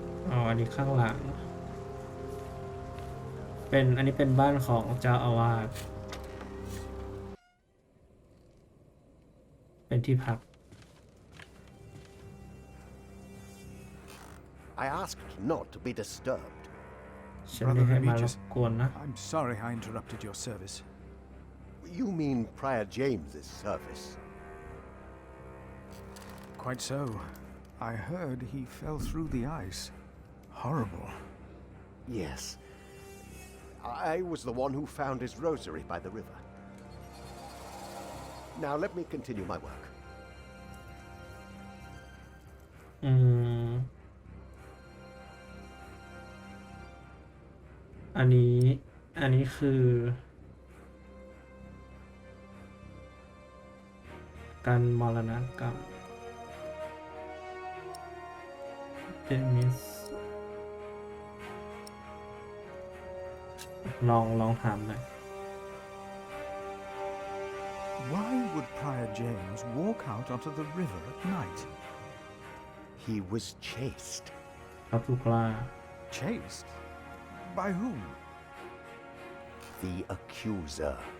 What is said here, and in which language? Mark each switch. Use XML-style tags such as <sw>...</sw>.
<th>อ๋อ อันนี้ข้างหลัง อันนี้เป็นบ้านของเจ้าอาวาส เป็นที่พัก</th> <en>I asked not to be disturbed.</en> <th>ฉันไม่ให้มารบกวนนะ</th> <en>I'm sorry I interrupted your service. You mean Prior James's service? Quite so. I heard he fell through the ice. Horrible. Yes. I was the one who found his rosary by the river. Now let me continue my work.</en> <th>อันนี้คือการมรณกรรมเดมิสลองถามหน่อย</th> <en>Why would Prior James walk out onto the river at night? He was chased.</en> <th>เขาถูกล่า</th> <en>Chased? By whom? The accuser.</en>